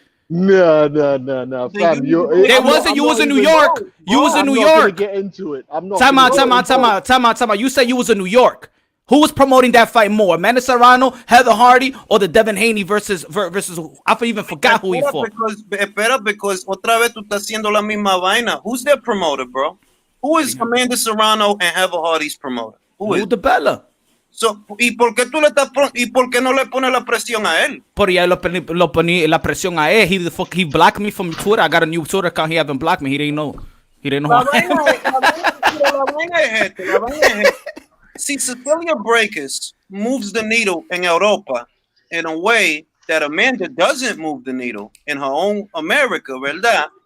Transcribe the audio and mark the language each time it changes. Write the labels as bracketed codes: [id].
[en] That No, fam. You was in New York. You was in New York. Get into it. I'm not. Time out. You said you was in New York. Who was promoting that fight more, Amanda Serrano, Heather Hardy, or the Devin Haney versus? I even forgot who he fought. Because [es] otra vez tú estás haciendo la misma vaina. [en] Who's their promoter, bro? Who is Amanda Serrano and Heather Hardy's promoter? Who is? the Bella. So, [es] ¿y por qué no le pones la presión a él? Por ya lo poní la presión a él. [en] He blocked me from Twitter. I got a new Twitter account. He haven't blocked me. He didn't know. [es] La vaina es esta. [en] See, Cecilia Breakers moves the needle in Europa in a way that Amanda doesn't move the needle in her own America, [es] ¿verdad?